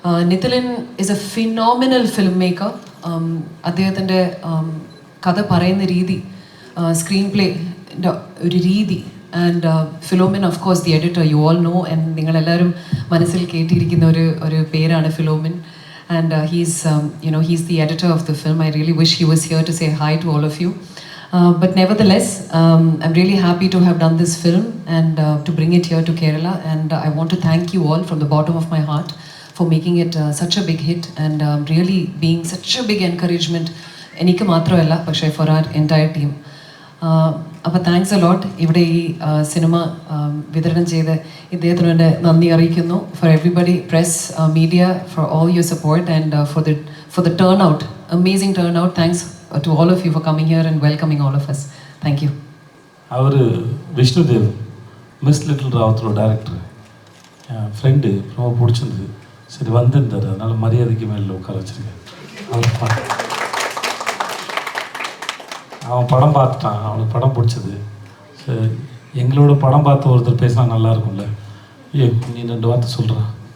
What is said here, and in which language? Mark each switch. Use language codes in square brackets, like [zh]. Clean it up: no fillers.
[en] Nithin is a phenomenal filmmaker. [ml] അദ്ദേഹത്തിൻ്റെ കഥ പറയുന്ന രീതി, [en] screenplay [ml] ഒരു രീതി, [en] And Philomin of course the editor, you all know. [ml] And നിങ്ങളെല്ലാവരും മനസ്സിൽ കേട്ടിരിക്കുന്ന ഒരു പേരാണ് Philomin. [en] And he's the editor of the film. I really wish he was here to say hi to all of you. But nevertheless, I'm really happy to have done this film and to bring it here to Kerala. And I want to thank you all from the bottom of my heart for making it such a big hit and really being such a big encouragement. [ml] എനിക്ക് മാത്രമല്ല, പക്ഷേ [en] For our entire team. [ml] അപ്പോൾ [en] Thanks a lot. [ml] ഇവിടെ ഈ cinema വിതരണം ചെയ്ത് ഇദ്ദേഹത്തിന് വേണ്ടി നന്ദി അറിയിക്കുന്നു. [en] For everybody, press, media, for all your support and for the turnout, amazing turnout. Thanks to all of you for coming here and welcoming all of us. Thank you. [ta] Our Vishnudev, miss little ராவத்தோட director N friend ரொம்ப பிடிச்சிருந்தது. சரி வந்திருந்தார், அதனால் மரியாதைக்கு மேலே உட்கார வச்சுருக்கேன். அவன் படம் பார்த்துட்டான், அவனுக்கு படம் பிடிச்சது. சரி, எங்களோட படம் பார்த்து ஒருத்தர் பேசினா நல்லா இருக்கும்ல. நீ 2 வார்த்தை சொல்கிறான்.